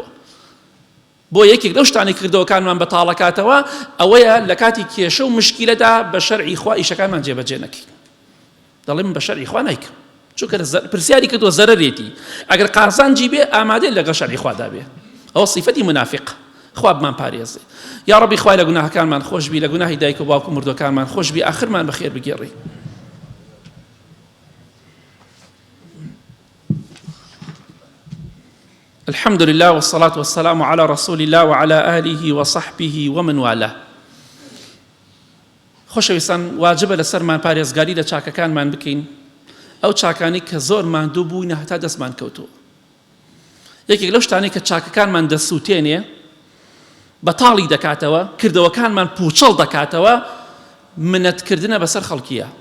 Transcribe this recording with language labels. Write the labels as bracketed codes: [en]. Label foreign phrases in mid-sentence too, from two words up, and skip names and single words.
[ckb] بۆ یەکێک لەو شتانی کردەوەکانمان بەتاڵەکاتەوە ئەوەیە لە کاتی کێشە و مشکیلەدا بە شەرعی خوا ئیشەکانمان جێبەجێ نەکەین. دەڵێ من بە شەرعی خوا نایکەم چونکە پرسیاری کردووە زەرەرێتی، ئەگەر قازانجی بێ ئامادەی لەگەڵ شەرعی خوادا بێ. ئەوە صیفەتی منافق. خوا بمان پارێزێ. یا ڕەبی خوای لە گوناهەکانمان خۆشبی، لە گوناهی دایک و باوک و مردوەکانمان خۆشبی، ئاخرمان بەخێر بگێڕی. [ar] الحمد لله والصلاة والسلام على رسول الله وعلى آله وصحبه ومن والاه. [ckb] خۆشەویستان واجبە لەسەرمان پارێزگاری لە چاکەکانمان بکەین، ئەو چاکانی کە زۆر ماندوو بووینە هەتا دەستمان کەوتووە. یەکێک لەو شتانەی کە چاکەکانمان دەسووتێنێ بەتاڵی دەکاتەوە، کردەوەکانمان پوچەڵ دەکاتەوە، منەتکردنە بەسەر خەڵکیە.